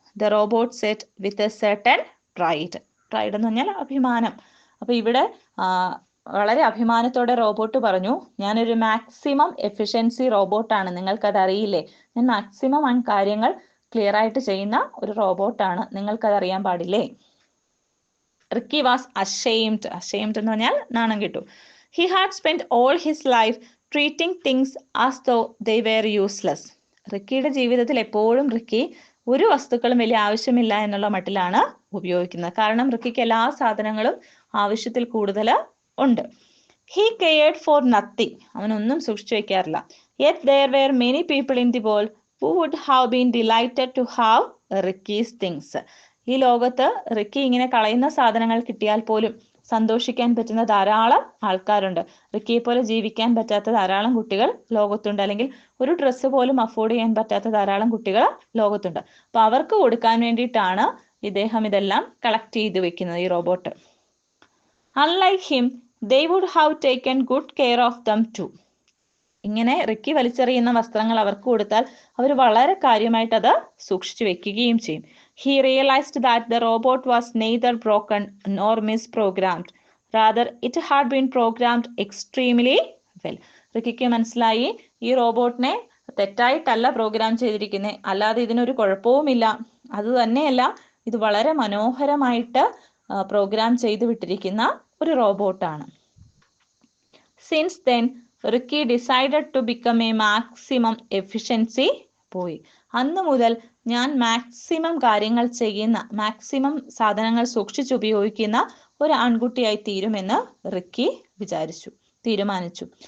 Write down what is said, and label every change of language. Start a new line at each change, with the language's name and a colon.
English: The robot said with a certain pride.
Malayalam: Pride എന്ന് പറഞ്ഞാൽ അഭിമാനം. അപ്പൊ ഇവിടെ വളരെ അഭിമാനത്തോടെ റോബോട്ട് പറഞ്ഞു, ഞാനൊരു മാക്സിമം എഫിഷ്യൻസി റോബോട്ടാണ്, നിങ്ങൾക്കത് അറിയില്ലേ? ഞാൻ മാക്സിമം കാര്യങ്ങൾ ക്ലിയർ ആയിട്ട് ചെയ്യുന്ന ഒരു റോബോട്ടാണ്, നിങ്ങൾക്കത് അറിയാൻ പാടില്ലേ?
English: Ricky was ashamed
Malayalam: എന്ന് പറഞ്ഞാൽ നാണം കിട്ടു.
English: He had spent all his life treating things as though they were useless.
Malayalam: റിക്കിയുടെ ജീവിതത്തിൽ എപ്പോഴും റിക്കി ഒരു വസ്തുക്കളും വലിയ ആവശ്യമില്ല എന്നുള്ള മട്ടിലാണ് ഉപയോഗിക്കുന്നത്. കാരണം റിക്കിക്ക് എല്ലാ സാധനങ്ങളും ആവശ്യത്തിൽ കൂടുതൽ ഉണ്ട്.
English: He cared for nothing.
Malayalam: അവനൊന്നും സൂക്ഷിച്ചു വെക്കാറില്ല.
English: Yet there were many people in the world who would have been delighted to have Ricky's things.
Malayalam: ഈ ലോകത്ത് റിക്കി ഇങ്ങനെ കളയുന്ന സാധനങ്ങൾ കിട്ടിയാൽ പോലും സന്തോഷിക്കാൻ പറ്റുന്ന ധാരാളം ആൾക്കാരുണ്ട്. റിക്കിയെ പോലെ ജീവിക്കാൻ പറ്റാത്ത ധാരാളം കുട്ടികൾ ലോകത്തുണ്ട്. അല്ലെങ്കിൽ ഒരു ഡ്രസ്സ് പോലും അഫോർഡ് ചെയ്യാൻ പറ്റാത്ത ധാരാളം കുട്ടികൾ ലോകത്തുണ്ട്. അപ്പൊ അവർക്ക് കൊടുക്കാൻ വേണ്ടിയിട്ടാണ് ഇദ്ദേഹം ഇതെല്ലാം കളക്ട് ചെയ്ത് വെക്കുന്നത്, ഈ robot.
English: Unlike him, they would have taken good care of them too.
Malayalam: ഇങ്ങനെ റിക്കി വലിച്ചെറിയുന്ന വസ്ത്രങ്ങൾ അവർക്ക് കൊടുത്താൽ അവർ വളരെ കാര്യമായിട്ട് അത് സൂക്ഷിച്ചു വെക്കുകയും ചെയ്യും.
English: He realized that the robot was neither broken nor misprogrammed. Rather, it had been programmed extremely well.
Malayalam: റിക്കിക്ക് മനസ്സിലായി, ഈ റോബോട്ടിനെ തെറ്റായിട്ടല്ല പ്രോഗ്രാം ചെയ്തിരിക്കുന്നത്, അല്ലാതെ ഇതിനൊരു കുഴപ്പവുമില്ല. അത് തന്നെയല്ല, ഇത് വളരെ മനോഹരമായിട്ട് പ്രോഗ്രാം ചെയ്തു വിട്ടിരിക്കുന്ന ഒരു റോബോട്ടാണ്.
English: Since then, Ricky decided to become a maximum efficiency boy.
Malayalam: അന്ന് മുതൽ ഞാൻ മാക്സിമം കാര്യങ്ങൾ ചെയ്യുന്ന, മാക്സിമം സാധനങ്ങൾ സൂക്ഷിച്ചുപയോഗിക്കുന്ന ഒരു ആൺകുട്ടിയായി തീരുമെന്ന് റിക്കി തീരുമാനിച്ചു.